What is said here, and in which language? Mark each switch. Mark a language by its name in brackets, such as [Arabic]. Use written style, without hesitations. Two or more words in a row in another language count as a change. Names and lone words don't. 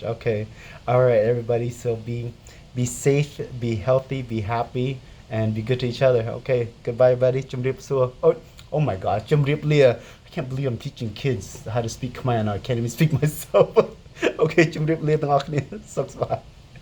[English] Okay, all right, everybody. So be safe, be healthy, be happy, and be good to each other. Okay, goodbye, everybody. [Khmer] ជំរាបសួរ. [English] Oh, Oh my god [Khmer] ជំរាបលា [English] I can't believe I'm teaching kids how to speak Khmer and I can't even speak myself. [Khmer] Okay ជំរាបលាទាំងអស់គ្នាសុខសប្បាយ